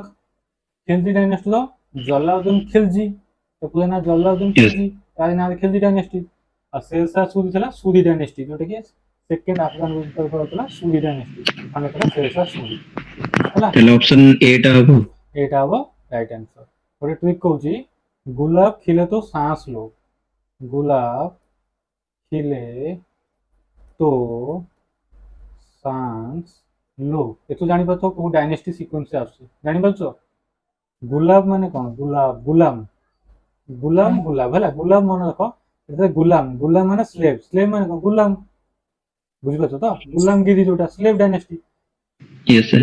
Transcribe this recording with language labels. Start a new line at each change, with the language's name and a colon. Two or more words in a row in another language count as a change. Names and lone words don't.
Odia: ଖିଲଜି ଡାଇନେଷ୍ଟିର ଜଲାଉଦ୍ଦିନ ଖିଲଜି, ତ ପୁରା ନା ଜଲାଉଦ୍ଦିନ
English: Yes.
Odia: ଖିଲଜି, ତାରି ନାଁରେ ଖିଲଜି ଡାଇନେଷ୍ଟି। ଆଉ ଶେରଶାହ ସୁରୀ ଥିଲା ସୁରୀ ଡାଇନେଷ୍ଟି, ଯୋଉଟା କି
English: second Afghan
Odia: ତରଫରୁ ଥିଲା ସୁରୀ ଡାଇନେଷ୍ଟି, ଫାଉଣ୍ଡର ଥିଲା ଶେରଶାହ ସୁରୀ ହେଲା। ତାହେଲେ
English: option A
Odia: ଟା ହବ। ଏଇଟା ହବ
English: right answer.
Odia: ଗୋଟେ ଟ୍ରିକ୍ କହୁଛି,
Hindi: गुलाब खिले तो सांस लो, गुलाब खिले तो सांस लो।
Odia: ଏଠୁ ଜାଣିପାରୁଛ କୋଉ
English: dynasty sequence
Odia: ଆସୁଛି, ଜାଣିପାରୁଛ? ଗୁଲାବ ମାନେ କ'ଣ? ଗୁଲାବ, ଗୁଲାମ, ଗୁଲାମ, ଗୁଲାବ ହେଲା। ଗୁଲାମ ମନେ ରଖ, ଏଠାରେ ଗୁଲାମ, ଗୁଲାମ ମାନେ ସ୍ଲେଭ୍, ସ୍ଲେଭ୍ ମାନେ କ'ଣ? ଗୁଲାମ। ବୁଝିପାରୁଛ ତ? ଗୁଲାମଗିରି ଯୋଉଟା
English: slave dynasty, Yes, sir.